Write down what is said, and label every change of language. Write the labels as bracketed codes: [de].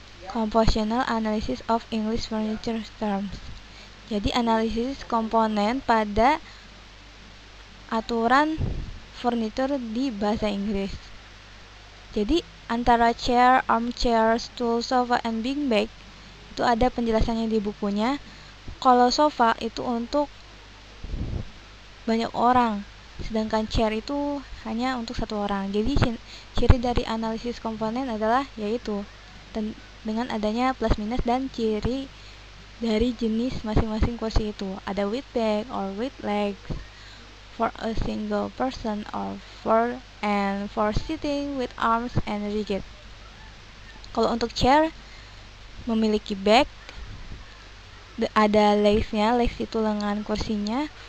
[en] Compositional Analysis of English Furniture Terms. [id] Jadi analisis komponen pada aturan furnitur di bahasa Inggris. Jadi antara [en] chair, armchair, stool, sofa, and beanbag [id] itu ada penjelasannya di bukunya. Kalau sofa itu untuk banyak orang, sedangkan chair itu hanya untuk satu orang. Jadi ciri dari analisis komponen adalah yaitu dengan adanya plus minus dan ciri dari jenis masing-masing kursi itu. Ada [en] with back or with legs, for a single person or for sitting with arms and rigid. [id] Kalau untuk chair memiliki back, ada legs-nya, legs itu lengan kursinya.